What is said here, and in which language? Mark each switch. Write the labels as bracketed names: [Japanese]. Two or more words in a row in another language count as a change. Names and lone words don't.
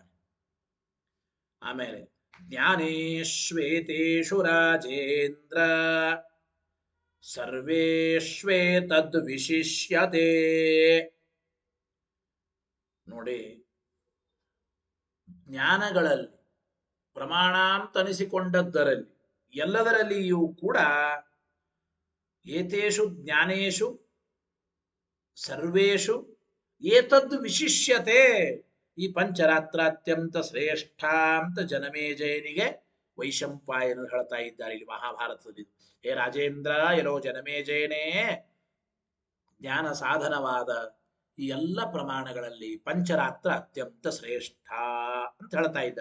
[Sanskrit] ಆಮೇಲೆ ಜ್ಞಾನೇಶ್ವೇತೇಷು ರಾಜೇಂದ್ರ ಸರ್ವೇಶ್ವೇತದ್ ವಿಶಿಷ್ಯತೆ. [Kannada] ನೋಡಿ, ಜ್ಞಾನಗಳಲ್ಲಿ ಪ್ರಮಾಣಾಂತನಿಸಿಕೊಂಡದ್ದರಲ್ಲಿ ಎಲ್ಲದರಲ್ಲಿಯೂ ಕೂಡ [Sanskrit] ಏತೇಷು ಜ್ಞಾನೇಶು ಸರ್ವೇಷು ಏತದ್ ವಿಶಿಷ್ಯತೆ. [Kannada] ಈ ಪಂಚರಾತ್ರ ಅತ್ಯಂತ ಶ್ರೇಷ್ಠ ಅಂತ ಜನಮೇಜಯನಿಗೆ ವೈಶಂಪಾಯನರು ಹೇಳ್ತಾ ಇದ್ದಾರೆ ಇಲ್ಲಿ ಮಹಾಭಾರತದಲ್ಲಿ. ಹೇ ರಾಜೇಂದ್ರ, ಎಲ್ಲೋ ಜನಮೇಜಯನೇ, ಜ್ಞಾನ ಸಾಧನವಾದ ಈ ಎಲ್ಲ ಪ್ರಮಾಣಗಳಲ್ಲಿ ಪಂಚರಾತ್ರ ಅತ್ಯಂತ ಶ್ರೇಷ್ಠ ಅಂತ ಹೇಳ್ತಾ ಇದ್ದ.